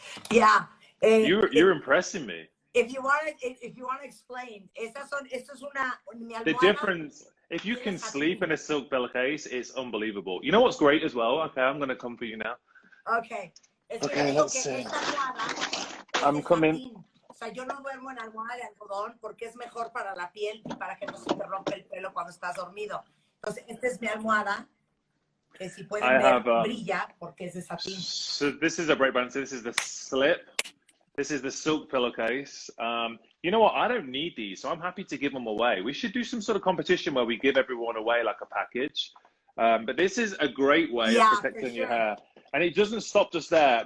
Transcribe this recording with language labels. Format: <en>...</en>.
<en>Yeah. You're impressing me. If you want to explain, the difference, if you can sleep in a silk pillowcase, it's unbelievable. You know what's great as well? Okay, I'm going to come for you now. Okay. Okay, let's see. I'm coming.</en> <es>O sea, yo no duermo en almohada de algodón porque es mejor para la piel y para que no se te rompa el pelo cuando estás dormido. Entonces, esta es mi almohada, que si pueden ver, brilla porque es de satín.</es> <en>So this is a break band. So this is the slip. This is the silk pillowcase. You know what? I don't need these, so I'm happy to give them away. We should do some sort of competition where we give everyone away like a package. But this is a great way of protecting your hair. And it doesn't stop just there.</en>